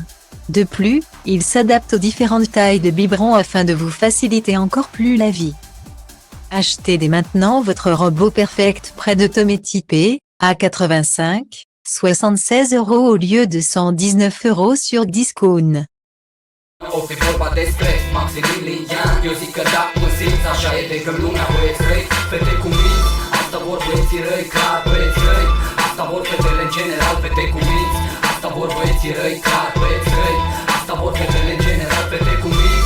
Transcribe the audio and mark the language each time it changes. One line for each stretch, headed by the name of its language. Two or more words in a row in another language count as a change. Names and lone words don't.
French: De plus, il s'adapte aux différentes tailles de biberon afin de vous faciliter encore plus la vie. Achetez dès maintenant votre robot Perfect Prêt de Tomé typé, à 85, 76 € au lieu de 119 € sur Discount.
Romanian: O fi vorba despre Maximilian. Eu zic că da, cu simț, așa e de când lumea băieți răi, fete cu minți. Asta vor băieții răi, clar băieți răi. Asta vor fetele în general, fete cu minți. Asta vor băieții răi, clar băieți răi. Asta vor fetele în general, fete cu minți.